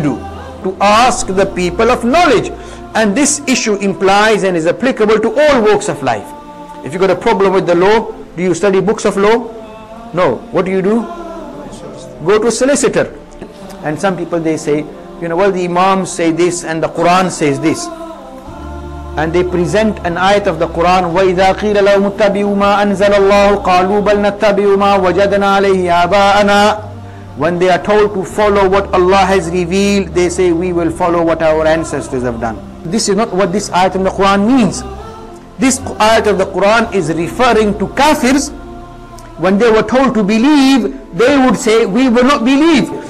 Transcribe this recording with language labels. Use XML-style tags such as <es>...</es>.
<en>To ask the people of knowledge. And this issue implies and is applicable to all walks of life. If you got a problem with the law, do you study books of law? No. What do? Go to a solicitor. And some people, they say, well, the Imams say this and the Quran says this. And they present an ayat of the Quran,</en> <ar>وَإِذَا قِيلَ لَهُمُ اتَّبِعُوا مَا أَنزَلَ اللَّهُ قَالُوا بَلْ نَتَّبِعُ مَا وَجَدْنَا عَلَيْهِ آبَاءَنَا.</ar> <en>When they are told to follow what Allah has revealed, they say, we will follow what our ancestors have done. This is not what this ayat of the Quran means. This ayat of the Quran is referring to kafirs. When they were told to believe, they would say, we will not believe.</en>